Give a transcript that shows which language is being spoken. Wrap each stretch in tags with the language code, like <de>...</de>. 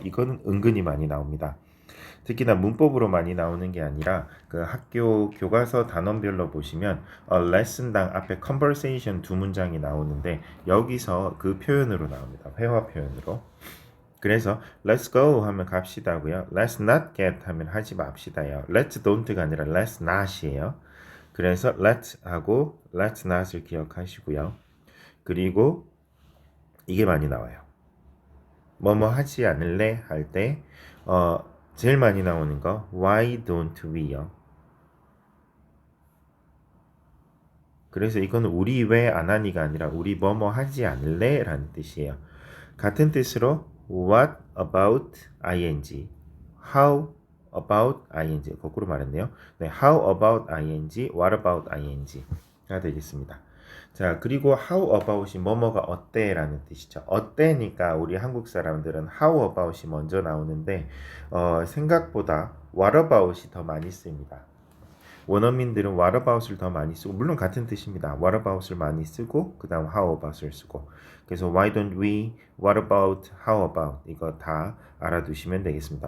<ko>이거는 은근히 많이 나옵니다. 특히나 문법으로 많이 나오는 게 아니라 그 학교 교과서 단원별로 보시면 레슨당 앞에 conversation 두 문장이 나오는데 여기서 그 표현으로 나옵니다. 회화 표현으로. 그래서</ko> <en>let's go</en> <ko>하면 갑시다고요.</ko> <en>let's not get</en> <ko>하면 하지 맙시다요.</ko> <en>let's don't</en> <ko>가 아니라</ko> <en>let's not</en> <ko>이에요. 그래서 let's 하고 let's not을 기억하시고요. 그리고 이게 많이 나와요. 뭐뭐 하지 않을래 할 때 제일 많이 나오는 거</ko> <en>why don't we</en> <ko>요. 그래서 이거는 우리 왜 안 하니가 아니라 우리 뭐뭐 하지 않을래 라는 뜻이에요. 같은 뜻으로 what about ing, how about ing 거꾸로 말했네요. 네, how about ing, what about ing가 되겠습니다. 자, 그리고 how about이 뭐뭐가 어때 라는 뜻이죠. 어때니까 우리 한국 사람들은 how about이 먼저 나오는데 생각보다 what about이 더 많이 씁니다. 원어민들은 what about을 더 많이 쓰고 물론 같은 뜻입니다. what about을 많이 쓰고 그 다음 how about을 쓰고 그래서</ko> <en>why don't we,</en> <ko>what about, how about 이거 다 알아두시면 되겠습니다.</ko>